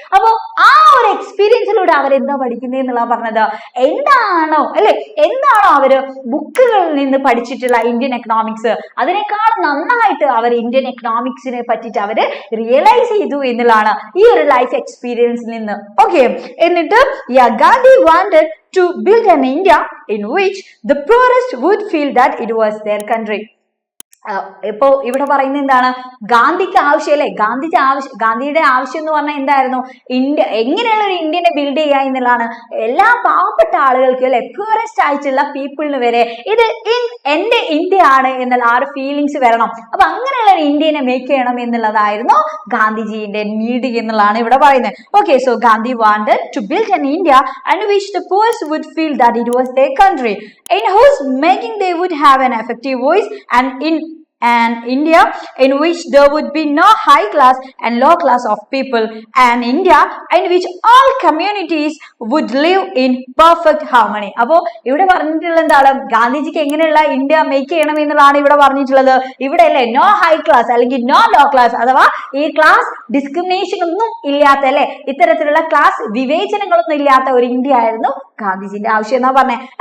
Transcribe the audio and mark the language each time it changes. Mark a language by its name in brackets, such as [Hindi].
[Malayalam] അപ്പോൾ ആ ഒരു എക്സ്പീരിയൻസിലൂടെ അവരെന്താ പഠിക്കുന്നത് എന്നുള്ള പറഞ്ഞത്, എന്താണോ അവര് ബുക്കുകളിൽ നിന്ന് പഠിച്ചിട്ടുള്ള ഇന്ത്യൻ എക്കണോമിക്സ് അതിനേക്കാൾ നന്നായിട്ട് അവർ ഇന്ത്യൻ എക്കണോമിക്സിനെ പറ്റിയിട്ട് അവര് റിയലൈസ് ചെയ്തു എന്നുള്ളതാണ് ഈ ഒരു ലൈഫ് എക്സ്പീരിയൻസിൽ നിന്ന്. [English] Okay, എന്നിട്ട് Gandhi wanted to build an India in which the poorest would feel that it was their country. [Malayalam] ഇപ്പോ ഇവിടെ പറയുന്നത് എന്താണ്, ഗാന്ധിക്ക് ആവശ്യം അല്ലെ ഗാന്ധിയുടെ ആവശ്യം എന്ന് പറഞ്ഞാൽ എന്തായിരുന്നു, എങ്ങനെയുള്ള ഒരു ഇന്ത്യനെ ബിൽഡ് ചെയ്യുക എന്നുള്ളതാണ്. എല്ലാ പാവപ്പെട്ട ആളുകൾക്കും അല്ലെ പ്യൂറസ്റ്റ് ആയിട്ടുള്ള പീപ്പിളിന് വരെ ഇത് എന്റെ ഇന്ത്യ ആണ് എന്നുള്ള ആ ഒരു ഫീലിങ്സ് വരണം. അപ്പൊ അങ്ങനെയുള്ള ഒരു ഇന്ത്യനെ മേക്ക് ചെയ്യണം എന്നുള്ളതായിരുന്നു ഗാന്ധിജിയുടെ നീഡ് എന്നുള്ളതാണ് ഇവിടെ പറയുന്നത്. [English] Okay, so Gandhi wanted to build an India and which the poorest would feel that it was their country, in whose making they would have an effective voice, and in an India in which there would be no high class and low class of people, an India in which all communities would live in perfect harmony. [Malayalam] അപ്പോൾ ഇവിടെ പറഞ്ഞിട്ടുള്ള എന്താണ്, ഗാന്ധിജിക്ക് എങ്ങനെയുള്ള India make ചെയ്യണം എന്നുള്ളതാണ് ഇവിടെ പറഞ്ഞിട്ടുള്ളത്. ഇവിടെ അല്ലേ [English] no high class [Malayalam] അല്ലെങ്കിൽ [English] no low class, [Malayalam] അഥവാ ഈ ക്ലാസ് ഡിസ്ക്രിമിനേഷൻ ഒന്നും ഇല്ലാത്ത അല്ലെ ഇത്തരത്തിലുള്ള ക്ലാസ് വിവേചനങ്ങളൊന്നും ഇല്ലാത്ത ഒരു ഇന്ത്യ ആയിരുന്നു ഗാന്ധിജിന്റെ ആവശ്യം എന്നാ പറഞ്ഞത്.